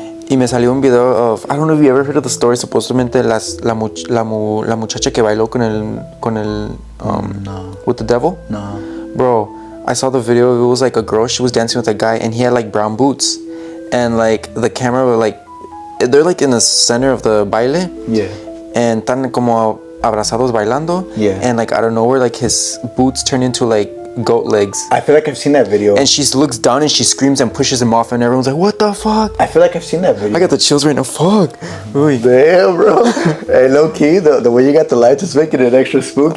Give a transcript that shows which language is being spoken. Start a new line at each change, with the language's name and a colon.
Spanish: Y me salió un video
English: of, I don't know if you ever heard of the story,
Spanish: supuestamente la muchacha que bailó con el
English: no. with the devil. No. Bro, I saw the video. It was like a girl. She was dancing with a guy, and he had like brown boots, and like the camera were like, they're like in the center of the baile. Yeah.
Spanish: And tan como abrazados bailando.
English: Yeah. And like out of nowhere, like his boots turn into like goat legs. I feel like I've seen that video. And she looks down and she screams and pushes him off, and everyone's like, what the fuck? I feel like I've seen that video. I got the chills right now. Fuck. Uy. Damn, bro. Hey, low key, the way you got the lights is making it extra spooky,